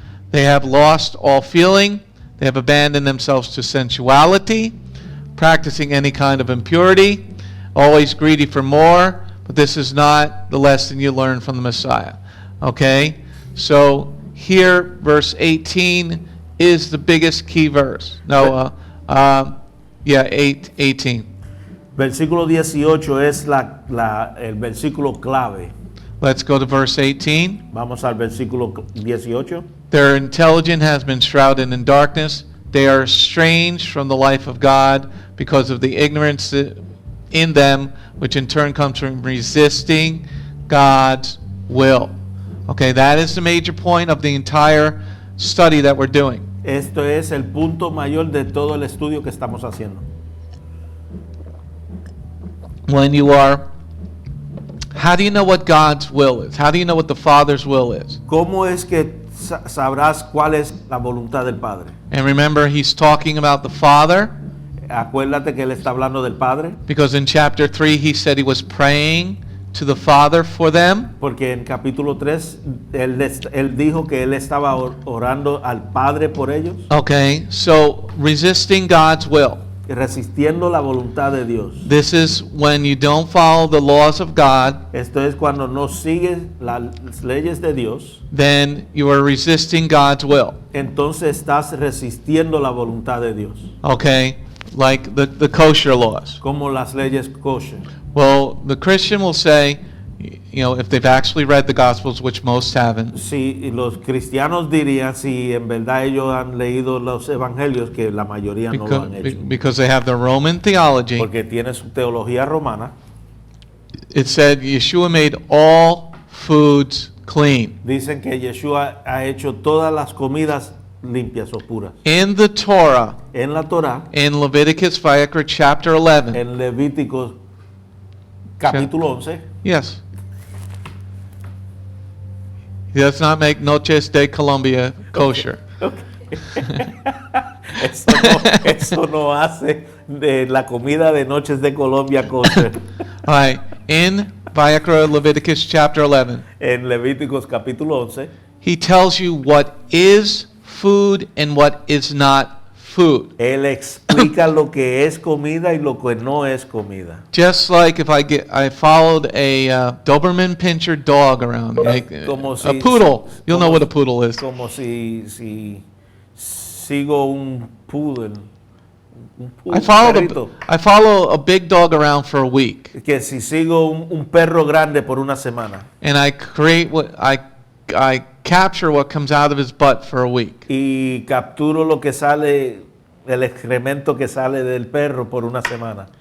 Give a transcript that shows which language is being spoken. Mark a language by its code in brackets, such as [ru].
[en] They have lost all feeling. They have abandoned themselves to sensuality, practicing any kind of impurity, always greedy for more, but this is not the lesson you learn from the Messiah. Okay? So here, verse 18 is the biggest key verse. No, 18. [es] Versículo 18 es el versículo clave. [en] Let's go to verse 18. [es] Vamos al versículo 18. [en] Their intelligence has been shrouded in darkness. They are estranged from the life of God because of the ignorance in them, which in turn comes from resisting God's will. Okay, that is the major point of the entire study that we're doing. [es] Esto es el punto mayor de todo el estudio que estamos haciendo. [en] When you are, how do you know what God's will is? How do you know what the Father's will is? [es] ¿Cómo es que sabrás cuál es la voluntad del Padre? [en] And remember, he's talking about the Father, [es] Acuérdate que él está hablando del Padre, [en] because in chapter 3 he said he was praying to the Father for them. [es] porque en capítulo 3 él dijo que él estaba orando al Padre por ellos, [en] Okay, so resisting God's will. [es] resistiendo la voluntad de Dios. [en] This is when you don't follow the laws of God, [es] Esto es cuando no sigues las leyes de Dios, [en] then you are resisting God's will. [es] entonces estás resistiendo la voluntad de Dios, [en] Okay, like the kosher laws. [es] como las leyes kosher. [en] Well, the Christian will say, you know, if they've actually read the Gospels, which most haven't, [es] Si los cristianos dirían, si en verdad ellos han leído los evangelios, que la mayoría no lo han hecho, [en] because they have the Roman theology, [es] porque tiene su teología romana. [en] it said Yeshua made all foods clean. [es] Dicen que Yeshua ha hecho todas las comidas limpias o puras. [en] In the Torah, [es] En la Torah, [en] in Leviticus, Vayikra, chapter 11, [es] en Levítico capítulo 11, [en] yes. He does not make Noches de Colombia kosher. [es] Eso no hace de la comida de noches de Colombia kosher. [en] All right. In Vayikra Leviticus chapter 11, [es] En Levíticos capítulo 11, [en] he tells you what is food and what is not food. [es] él explica lo que es comida y lo que no es comida. [en] Just like if I followed a Doberman Pinscher dog around, like, [es] Como [en] a [es] si- [en] poodle. You'll know [es] como- [en] what a poodle is. [es] Como si sigo un poodle. Un perrito. [en] I follow a big dog around for a week, [es] Que si sigo un perro grande por una semana [en] and I create what I capture what comes out of his butt for a week. [es] y capturo lo que sale, el excremento que sale del perro por una semana.